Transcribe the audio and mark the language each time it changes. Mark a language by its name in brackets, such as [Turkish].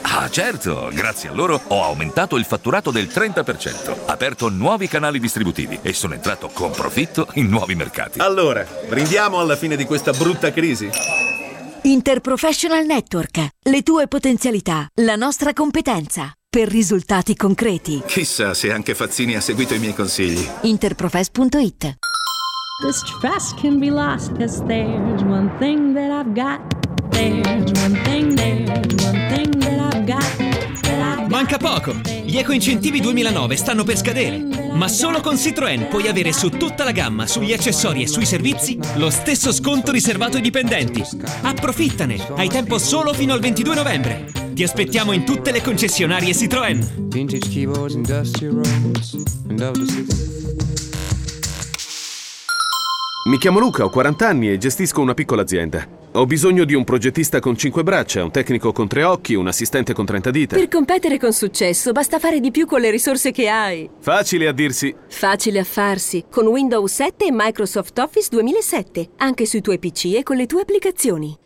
[Italian] Ah, certo, grazie a loro ho aumentato il fatturato del 30%, aperto nuovi canali distributivi e sono entrato con profitto in nuovi mercati. Allora, brindiamo alla fine di questa brutta crisi? Interprofessional Network, le tue potenzialità, la nostra competenza. Per risultati concreti. Chissà se anche Fazzini ha seguito i miei consigli. Interprofess.it. [English] This trust can be lost, 'cause there's one thing that I've got. [Italian] Manca poco! Gli ecoincentivi 2009 stanno per scadere. Ma solo con Citroën puoi avere su tutta la gamma, sugli accessori e sui servizi, lo stesso sconto riservato ai dipendenti. Approfittane! Hai tempo solo fino al 22 novembre. Ti aspettiamo in tutte le concessionarie Citroën. [English] Vintage keyboards and dusty roads. [Italian] Mi chiamo Luca, ho 40 anni e gestisco una piccola azienda. Ho bisogno di un progettista con 5 braccia, un tecnico con 3 occhi, un assistente con 30 dita. Per competere con successo basta fare di più con le risorse che hai. Facile a dirsi. Facile a farsi, con Windows 7 e Microsoft Office 2007, anche sui tuoi PC e con le tue applicazioni.